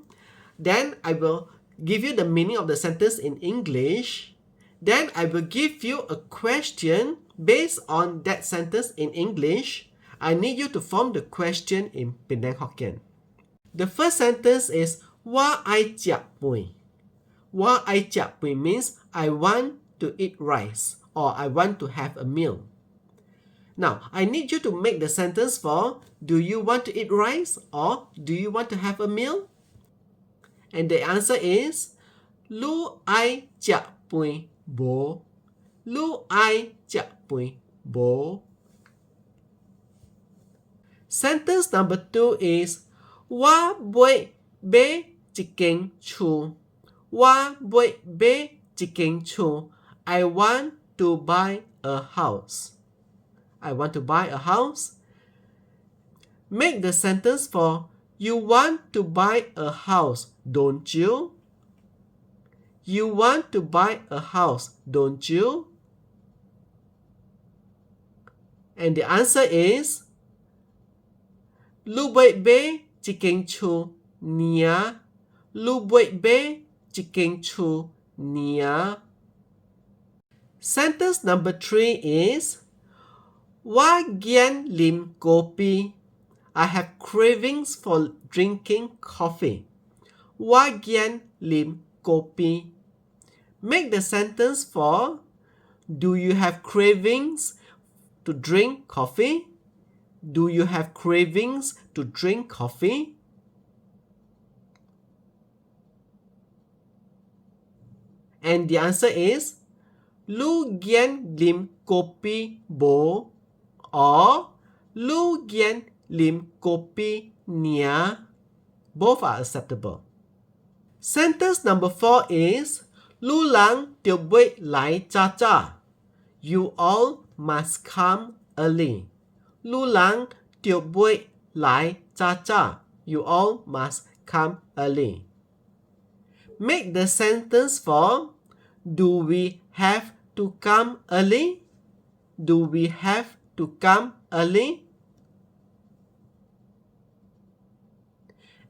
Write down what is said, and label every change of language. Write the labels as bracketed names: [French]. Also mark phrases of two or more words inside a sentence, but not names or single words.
[English] Then I will give you the meaning of the sentence in English. Then I will give you a question based on that sentence in English. I need you to form the question in Penang Hokkien. The first sentence is [Min Nan Chinese] Wa ai chia pui. Wa ai chia pui [English] means I want to eat rice or I want to have a meal. Now, I need you to make the sentence for do you want to eat rice or do you want to have a meal? And the answer is [Min Nan Chinese] Lu ai chia pui bo. Lu ai chia pui bo. [English] Sentence number 2 is [Min Nan Chinese] Wa bui be chicken chu. Wa bui be chicken chu. [English] I want to buy a house. I want to buy a house. Make the sentence for you want to buy a house, don't you? You want to buy a house, don't you? And the answer is [Min Nan Chinese] Lu bui be chicken chu nia. Lu bui be chicken chu nia. [English] Sentence number 3 is [Min Nan Chinese] Wa gian lim kopi. [English] I have cravings for drinking coffee. [Min Nan Chinese] Wa gian lim kopi. [English] Make the sentence for do you have cravings to drink coffee? Do you have cravings to drink coffee? And the answer is [Min Nan Chinese] Lu gian lim kopi bo [English] or [Min Nan Chinese] Lu gian lim kopi nia. [English] Both are acceptable. Sentence number 4 is [Min Nan Chinese] Lu lang tio bui lai cha cha. [English] You all must come early. [Min Nan Chinese] Lu lang tio bui lai cha cha. [English] You all must come early. Make the sentence for do we have to come early? Do we have to come early?